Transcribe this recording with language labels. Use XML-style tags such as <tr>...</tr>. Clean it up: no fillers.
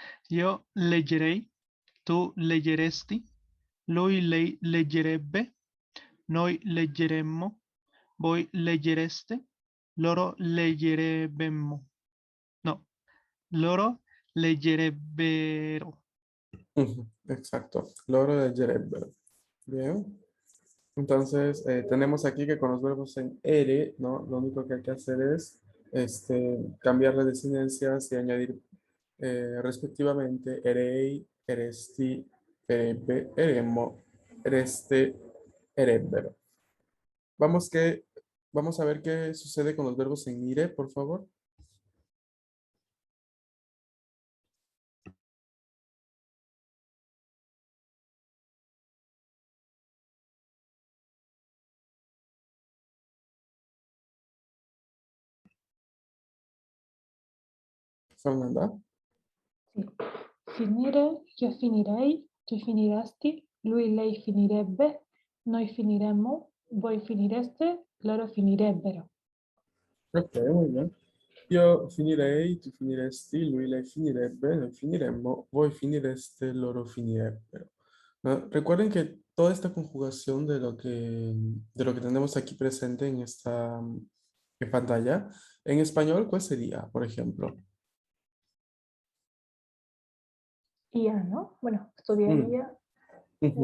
<it>Io leggerei, tu leggeresti, lui lei leggerebbe, noi leggeremmo, voi leggereste, loro leggerebbemmo. No, loro leggerebbero. Ujú,</it> <es>exacto,</es> <it>loro leggerebbero.</it> <es>Bien. Entonces, tenemos aquí que con los verbos en ere, ¿no? Lo único que hay que hacer es cambiar las desinencias y añadir respectivamente erei, eresti, erebbe, eremmo, ereste, erebbero. Vamos, vamos a ver qué sucede con los verbos en ire, por favor. Fernanda.</es> <it>Sì. Finire, io finirei, tu finiresti, lui, lei finirebbe, noi finiremmo, voi finireste, loro finirebbero.</it> <es>Ok, muy bien.</es> <it>Io finirei, tu finiresti, lui, lei finirebbe, noi finiremmo, voi finireste, loro finirebbero.</it> <es>¿No? Recuerden que toda esta conjugación de lo que tenemos aquí presente en esta en pantalla, en español, ¿cuál sería, por ejemplo? Ia, ¿no? Bueno, Mm, estudiaría, ujú,</es>